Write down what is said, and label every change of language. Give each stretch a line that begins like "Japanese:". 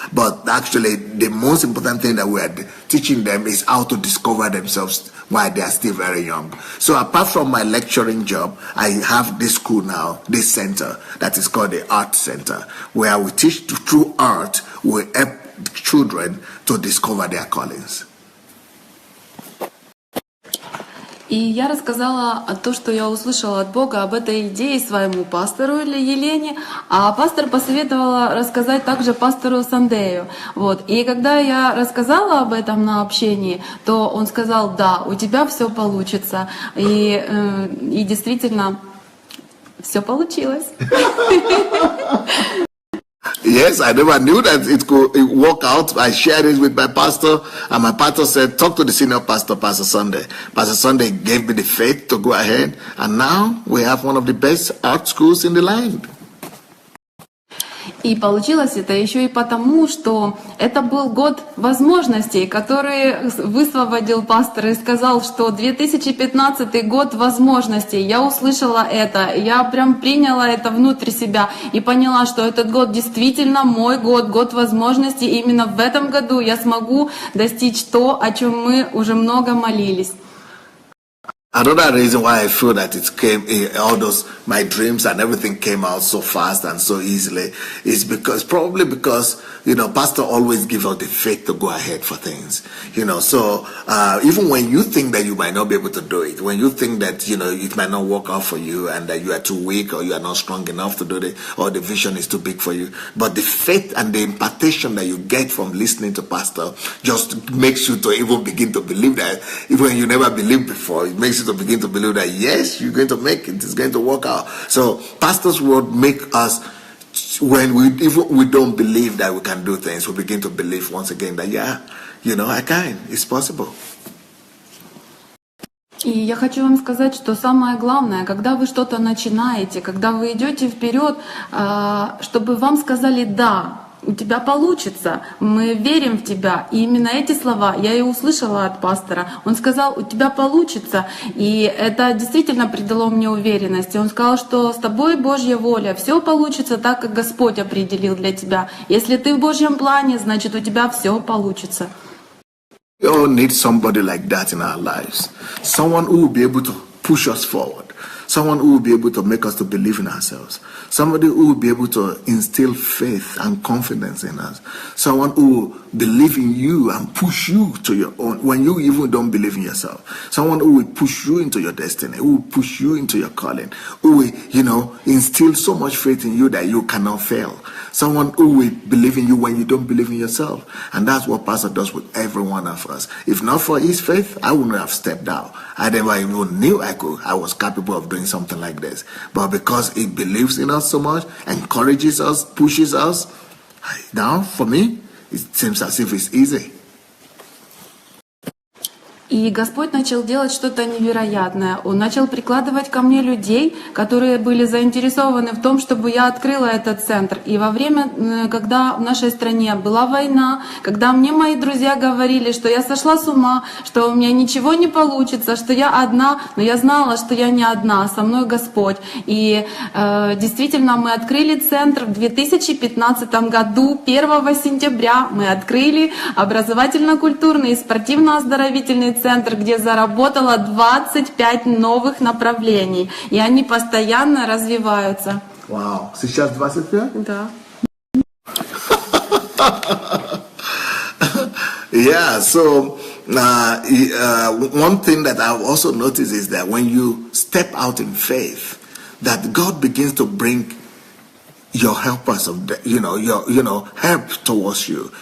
English: But actually, the most important thing that we are teaching them is how to discover themselves while they are still very young. So apart from my lecturing job, I have this school now, this center, that is called the Art Center, where we teach through art, we help children to discover their callings.
Russian: И я рассказала то, что я услышала от Бога об этой идее своему пастору или Елене, а пастор посоветовала рассказать также пастору Сандею. Вот. И когда я рассказала об этом на общении, то он сказал: да, у тебя все получится. И действительно, все получилось.
English: Yes, I never knew that it could work out. I shared it with my pastor, and my pastor said, talk to the senior pastor, Pastor Sandey. Pastor Sandey gave me the faith to go ahead, and now we have one of the best art schools in the land.
Russian: И получилось это еще и потому, что это был год возможностей, который высвободил пастор и сказал, что 2015 год возможностей. Я услышала это, я прям приняла это внутрь себя и поняла, что этот год действительно мой год, год возможностей. И именно в этом году я смогу достичь то, о чем мы уже много молились.
English: Another reason why I feel that it came, all those, my dreams and everything came out so fast and so easily is probably because, pastor always gives us the faith to go ahead for things, so, even when you think that you might not be able to do it, when you think that, it might not work out for you and that you are too weak or you are not strong enough to do it, or the vision is too big for you, but the faith and the impartation that you get from listening to pastor just makes you to even begin to believe that, even when you never believed before, it makes you to begin to believe that yes, you're going to make it, it's going to work out. So pastor's word make us, when we don't believe that we can do things, we begin to believe once again that I can, it's possible.
Russian: И я хочу вам сказать, что самое главное, когда вы что-то начинаете, когда вы идете вперед, чтобы вам сказали «да», у тебя получится, мы верим в тебя. И именно эти слова я и услышала от пастора. Он сказал: у тебя получится. И это действительно придало мне уверенность. И он сказал, что с тобой Божья воля, все получится так, как Господь определил для тебя. Если ты в Божьем плане, значит, у тебя все получится.
English: We all need somebody like that in our lives. Someone who will be able to push us forward. Someone who will be able to make us to believe in ourselves. Somebody who will be able to instill faith and confidence in us. Someone who will believe in you and push you to your own when you even don't believe in yourself. Someone who will push you into your destiny, who will push you into your calling, who will, instill so much faith in you that you cannot fail. Someone who will believe in you when you don't believe in yourself. And that's what Pastor does with every one of us. If not for his faith, I wouldn't have stepped out. I never even knew I was capable of doing something like this. But because he believes in us so much, encourages us, pushes us, now for me, it seems as if it's easy.
Russian: И Господь начал делать что-то невероятное. Он начал прикладывать ко мне людей, которые были заинтересованы в том, чтобы я открыла этот центр. И во время, когда в нашей стране была война, когда мне мои друзья говорили, что я сошла с ума, что у меня ничего не получится, что я одна, но я знала, что я не одна, со мной Господь. И действительно мы открыли центр в 2015 году, 1 сентября мы открыли образовательно-культурный и спортивно-оздоровительный центр, где заработало 25 новых направлений, и они постоянно развиваются. Вау, сейчас 25? Да.
English: Yeah, so one thing that I've also noticed is that when you step out in faith, that God begins to bring your helpers of help towards you.